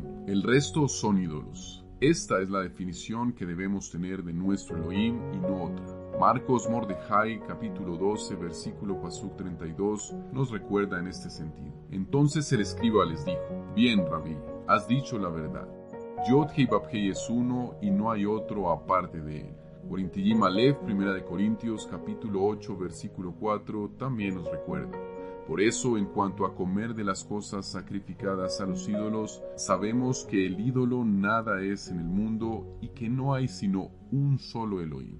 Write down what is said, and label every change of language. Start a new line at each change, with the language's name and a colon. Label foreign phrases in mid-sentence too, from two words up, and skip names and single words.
Spanish: El resto son ídolos. Esta es la definición que debemos tener de nuestro Elohim y no otra. Marcos Mordejai, capítulo 12, versículo Pasuk 32, nos recuerda en este sentido. Entonces el escriba les dijo: bien, Rabí, has dicho la verdad. Yod-Heh-Vav-Heh es uno y no hay otro aparte de él. Corintiyim Aleph, 1 Corintios, capítulo 8, versículo 4, también nos recuerda. Por eso, en cuanto a comer de las cosas sacrificadas a los ídolos, sabemos que el ídolo nada es en el mundo y que no hay sino un solo Elohim.